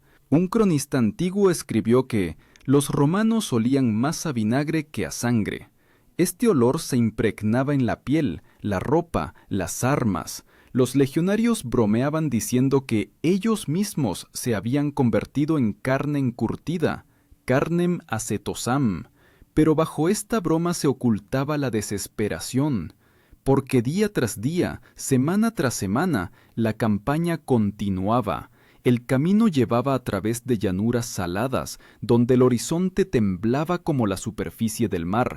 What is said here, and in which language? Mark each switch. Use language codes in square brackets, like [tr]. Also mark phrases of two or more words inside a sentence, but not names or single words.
[es] Un cronista antiguo escribió que los romanos olían más a vinagre que a sangre. Este olor se impregnaba en la piel, la ropa, las armas. Los legionarios bromeaban diciendo que ellos mismos se habían convertido en carne encurtida, [la] carnem acetosam, [es] pero bajo esta broma se ocultaba la desesperación, porque día tras día, semana tras semana, la campaña continuaba. El camino llevaba a través de llanuras saladas, donde el horizonte temblaba como la superficie del mar.